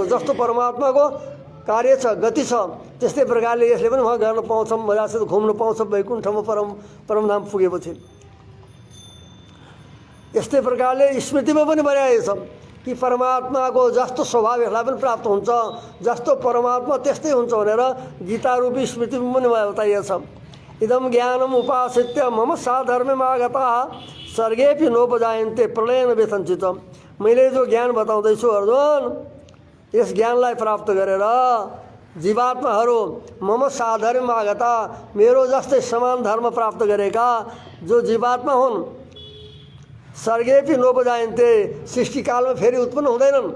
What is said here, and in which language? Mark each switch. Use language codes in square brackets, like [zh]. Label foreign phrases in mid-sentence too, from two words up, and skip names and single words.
[ne] जस्तो परमात्माको कार्य छ गति छ त्यस्तै प्रकारले यसले पनि उहाँ गर्न पाउँछ, मजासित घुम्न पाउँछ वैकुण्ठमा परमधाम पुगेपछि। यस्तै प्रकारले स्मृतिमा पनि भनिएको छ कि परमात्माको जस्तो स्वभाव यसलाई पनि प्राप्त हुन्छ, जस्तो परमात्मा त्यस्तै हुन्छ भनेर गीता रूपी स्मृतिमा पनि बताइएको छ। [sa] इदम ज्ञानम उपासित्य मम साधर्ममागता सर्गेपि नोपजायन्ते प्रलयन व्यथञ्चित। [ne] मैले जो ज्ञान बताउँदैछु अर्जुन यस ज्ञानलाई प्राप्त गरेर जीवात्माहरू [sa] मम साधर्ममागता [ne] मेरो जस्तै समान धर्म प्राप्त गरेका जो जीवात्मा हुन् [sa] सर्गेपि नोपजायन्ते [ne] सृष्टिकालमा फेरि उत्पन्न हुँदैनन्।